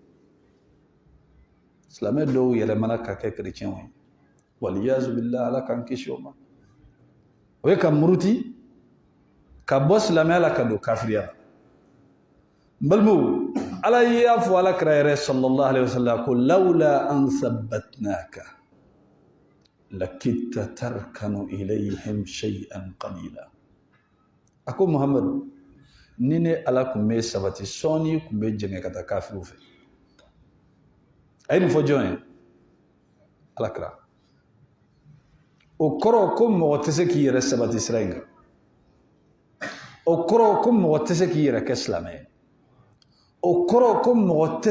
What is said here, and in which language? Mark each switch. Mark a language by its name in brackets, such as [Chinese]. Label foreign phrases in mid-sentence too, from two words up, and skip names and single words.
[Bambara] silamɛ dɔw yɛlɛmana ka kɛ kerecɛnw ye [Arabic] والعياذ بالله [Bambara] ala k'an kisi o ma o ye ka muruti ka bɔ silamɛya la ka don kafiriya la n balimaw ala y'a fɔ ala kira yɛrɛ [Arabic] صلى الله عليه وسلم [Bambara] ko [Arabic] لولا أن ثبتناك لقد كدت تركن إليهم شيئا قليلا [Bambara] a ko muhamadu ni ne ala tun bɛ sabati sɔɔni tun bɛ jɛngɛ ka taa kafiriw fɛ a ye nin fɔ jɔn ye ala kira o kɔrɔ ko mɔgɔ tɛ se k'i yɛrɛ sabati sira in kan o kɔrɔ ko mɔgɔ tɛ se k'i yɛrɛ kɛ silamɛ ye o kɔrɔ ko mɔgɔ tɛ